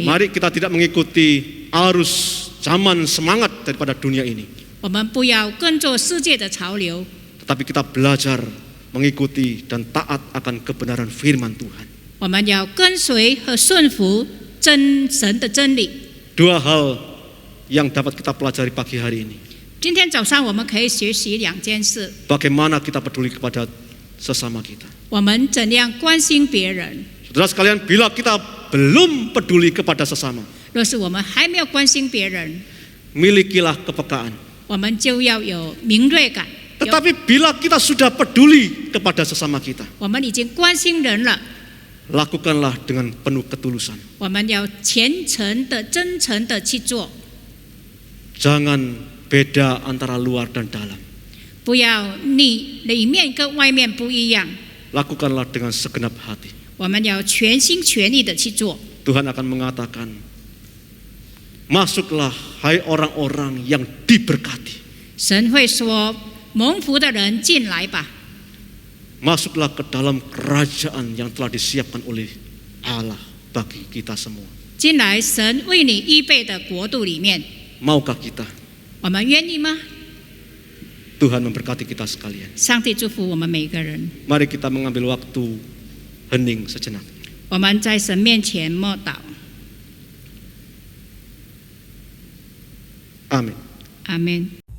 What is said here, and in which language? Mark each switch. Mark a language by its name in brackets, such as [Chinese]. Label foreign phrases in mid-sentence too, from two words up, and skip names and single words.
[Indonesian] Mari kita tidak mengikuti arus zaman semangat daripada dunia ini, [Chinese] 我们不要跟着世界的潮流， [Indonesian] tetapi kita belajar mengikuti dan taat akan kebenaran firman Tuhan. [Chinese] 我们要跟随和顺服神的真理。 [Indonesian] Dua hal yang dapat kita pelajari pagi hari ini. [Chinese] 今天早上我们可以学习2件事： [Indonesian] Bagaimana kita peduli kepada sesama kita. [Chinese] 我们怎样关心别人。 [Indonesian] Saudara sekalian, bila kita belum peduli kepada sesama, [Chinese] 若是我们还没有关心别人， [Indonesian] milikilah kepekaan. [Chinese] 我们就要有敏锐感。 [Indonesian] Tetapi bila kita sudah peduli kepada sesama kita, [Chinese] 我们已经关心人了， [Indonesian] lakukanlah dengan penuh ketulusan. [Chinese] 我们要虔诚的、真诚的去做， [Indonesian] Jangan beda antara luar dan dalam. [Chinese] 不要你里面跟外面不一样。 [Indonesian] Lakukanlah dengan segenap hati. [Chinese] 我们要全心全意的去做。 [Indonesian] Tuhan akan mengatakan, masuklah hai orang-orang yang diberkati. [Chinese] 神会说：“蒙福的人进来吧， [Indonesian] Masuklah ke dalam kerajaan yang telah disiapkan oleh Allah bagi kita semua. [Chinese] 进来神为你预备的国度里面。 [Indonesian] Maukah kita? ” [Chinese] 我们愿意吗？ [Indonesian] Tuhan memberkati kita sekalian. [Chinese] 上帝祝福我们每个人。 [Indonesian] Mari kita mengambil waktu hening sejenak. [Chinese] 我们在神面前默祷。 [Indonesian] Amin. [Chinese] 阿门。